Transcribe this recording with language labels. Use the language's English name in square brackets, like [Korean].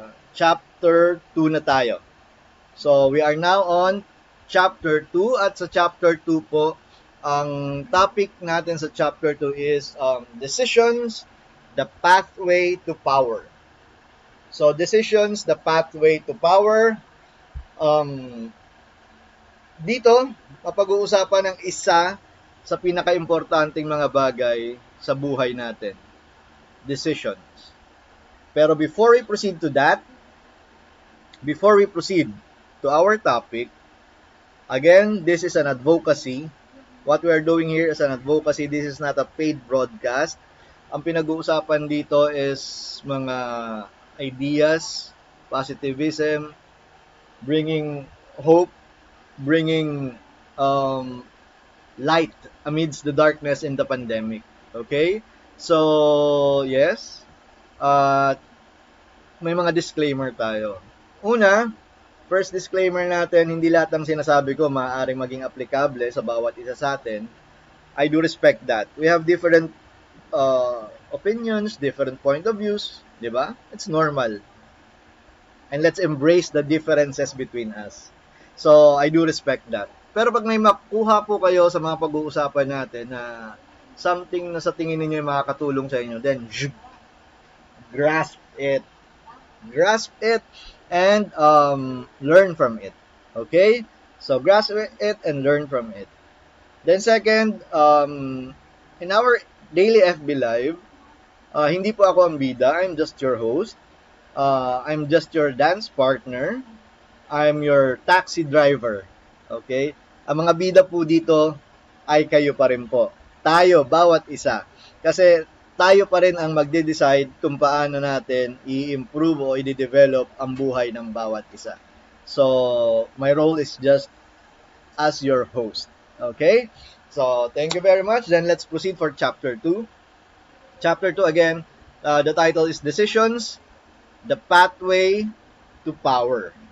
[English] Chapter 2 [Filipino] na tayo. [English] So, we are now on chapter 2 [Filipino] at sa chapter 2 po, ang topic natin sa chapter 2 is [English] decisions, the pathway to power. So, decisions, the pathway to power. [Filipino] Dito, mapag-uusapan ng isa sa pinaka-importanting mga bagay sa buhay natin. [English] Decisions. [Filipino] Pero [English] before we proceed to that, before we proceed to our topic, again, this is an advocacy. What we are doing here is an advocacy. This is not a paid broadcast. [Filipino] Ang pinag-uusapan dito is mga [English] ideas, positivism, bringing hope, bringing light amidst the darkness in the pandemic. Okay? So, yes. [Filipino] May mga disclaimer tayo. Una, first disclaimer natin, hindi lahat ng sinasabi ko maaaring maging aplikable sa bawat isa sa atin. [English] I do respect that. We have different opinions, different point of views, [Filipino] di ba? [English] It's normal. And let's embrace the differences between us. So, I do respect that. [Filipino] Pero pag may makuha po kayo sa mga pag-uusapan natin na something na sa tingin ninyo makakatulong sa inyo, [English] then grasp it. Grasp it and learn from it. Okay? So, grasp it and learn from it. Then second, in our daily FB Live, [Filipino] hindi po ako ang bida. [English] I'm just your host. I'm just your dance partner. I'm your taxi driver. Okay? [Filipino] Ang mga bida po dito ay kayo pa rin po. Tayo, bawat isa. Kasi tayo pa rin ang magde-decide kung paano natin i-improve o i-develop ang buhay ng bawat isa. [English] So, my role is just as your host. Okay? So, thank you very much. Then, let's proceed for Chapter 2. Chapter 2, again, the title is Decisions, the Pathway to Power.